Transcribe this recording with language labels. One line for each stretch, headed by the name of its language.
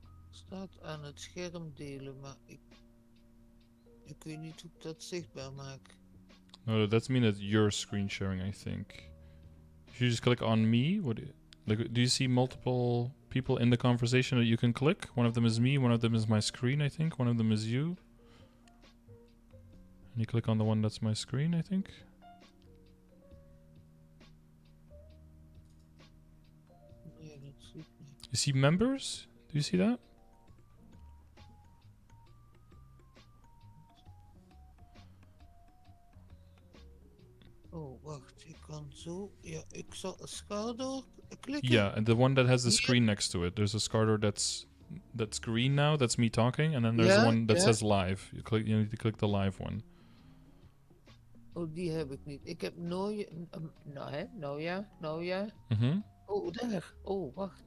Dutch: Staat aan het scherm delen, maar ik weet niet hoe ik dat zichtbaar maak.
English: No, that means that you're screen sharing, I think. If you just click on me, like, do you see multiple people in the conversation that you can click? One of them is me, one of them is my screen, I think. One of them is you. And you click on the one that's my screen, I think.
Dutch: Nee, dat zie ik niet.
English: You see members? Do you see that?
Dutch: Oh, wacht. Ik kan zo... Ja, ik zal Scardor klikken.
English: Yeah, and the one that has the screen next to it. There's a Scardor that's green now. That's me talking, and then there's one that says live. You need to click the live one.
Dutch: Oh, die heb ik niet. Ik heb nou hè? Nou ja. Mm-hmm. Oh, daar. Oh, wacht.